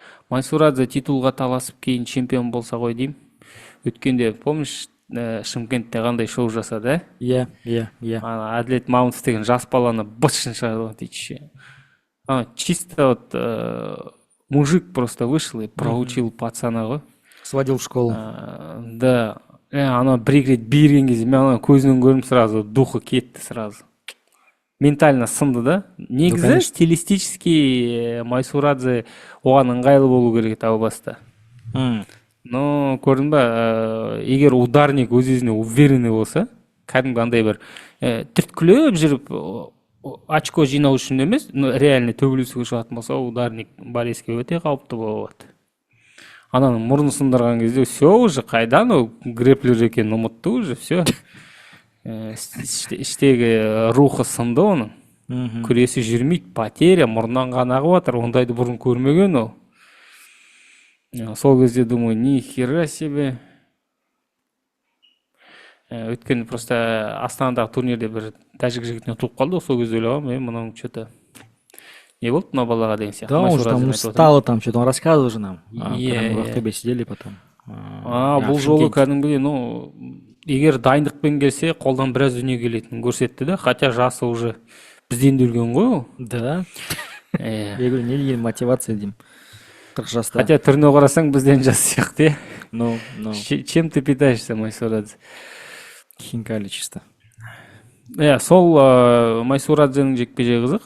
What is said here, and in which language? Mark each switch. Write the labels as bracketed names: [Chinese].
[Kazakh] Майсурадзе титулға таласып кейін чемпион болса ғой деймін. Өткенде, помнишь, Шымкентте қандай шоу жасады? Иә. Әділет Мамытов деген жас баланы бытшын шығарды дейді. [Russian] Чисто вот мужик просто вышел и проучил пацана ғой. Сводил в школу. Да. [Kazakh] Ана бір рет берген кезде мен ана көзінен көрдім, сразу духы кетті сразу. Ментально сынды да. Негізі стилистически Майсурадзе оған ыңғайлы болу керек тау баста. Но көрдің ба, егер ударник өз-өзіне уверенный болса, кәдімгі андай бір түрткілеп жүріп очко жинау үшін емес, реально төбелесуге шығатын болса, ударник балеске өте қауіпті болады. Ананың мұрны сындырған кезде все уже қайдан греплер екенін ұмытты уже, все. Іштегі рухы сынды оның. Күресі жүрмейді, потеря, мұрнынан қан ағып жатыр, ондайды бұрын көрмеген ол. Сол кезде [Russian] думаю, ни хера себе. [Kazakh] Өткенде просто Астанадағы турнирде бір тәжік жігітіне ұтылып қалды, сол кезде ойлағам, мынау что-то не болды мына балаға деген сияқты. [Russian] Да, он же там устал, там что-то он рассказывал же нам. В АТБ сидели потом. [Kazakh] Бұл жолы кәдімгідей, егер дайындықпен келсе, қолдан біраз дүние келетінін көрсетті да, хотя жасы уже бізден де үлкен ғой ол. Да. [Russian] Я говорю, [Kazakh] не деген мотивация деймін. 40 жаста. Хотя түріне қарасаң бізден жас сияқты, [Russian] Ну. Чем ты питаешься, Майсурадзе? Хинкали чисто. [Kazakh] Сол Майсурадзенің жекпе-жегі қызық.